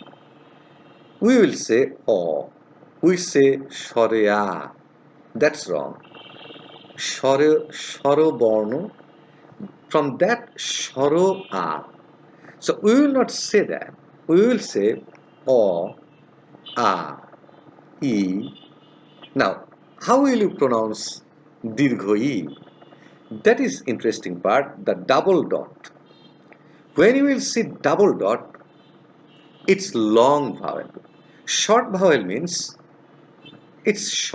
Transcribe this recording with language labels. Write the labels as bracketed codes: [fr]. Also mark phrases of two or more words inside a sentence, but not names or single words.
[en] We will say o. We say shorea, that's wrong. [bn] স্বর বর্ণ, [en] from that shoro a. So we will not say that. We will say o, a, e. Now, how will you pronounce [bn] দীর্ঘ ই? [en] That is interesting part, the double dot. When you will see double dot, it's long vowel. Short vowel means it's short.